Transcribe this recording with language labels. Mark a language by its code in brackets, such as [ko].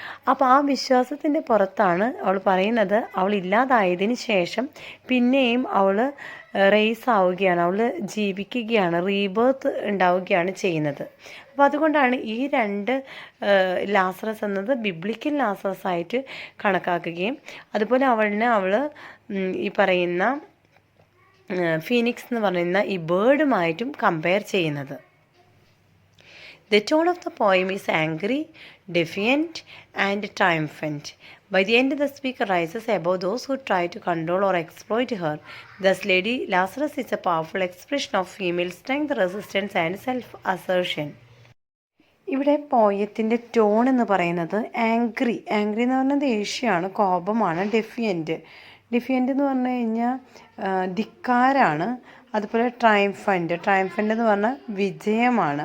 [ml] അപ്പോൾ ആ വിശ്വാസത്തിൻ്റെ പുറത്താണ് അവൾ പറയുന്നത് അവൾ ഇല്ലാതായതിന് ശേഷം പിന്നെയും അവൾ റേസ് ആവുകയാണ്, അവൾ ജീവിക്കുകയാണ്, റീബേർത്ത് ഉണ്ടാവുകയാണ് ചെയ്യുന്നത്. അപ്പോൾ അതുകൊണ്ടാണ് ഈ രണ്ട് ലാസറസ് എന്നത് ബിബ്ലിക്കൽ ലാസറസ് ആയിട്ട് കണക്കാക്കുകയും അതുപോലെ അവൾ ഈ പറയുന്ന ഫീനിക്സ് എന്ന് പറയുന്ന ഈ ബേർഡുമായിട്ടും കമ്പയർ ചെയ്യുന്നത്. [en] The tone of the poem is angry, defiant, and triumphant. By the end, the speaker rises above those who try to control or exploit her. Thus, Lady Lazarus is a powerful expression of female strength, resistance, and self-assertion. [ml] ഇവിടെ പോയത്തിൻ്റെ tone എന്ന് പറയുന്നത് angry എന്ന് പറഞ്ഞാൽ ദേഷ്യമാണ്, കോപമാണ്. ഡെഫിയൻറ്റ് എന്ന് പറഞ്ഞു കഴിഞ്ഞാൽ ധിക്കാരാണ്. അതുപോലെ ട്രയംഫൻ്റ് എന്ന് പറഞ്ഞാൽ വിജയമാണ്.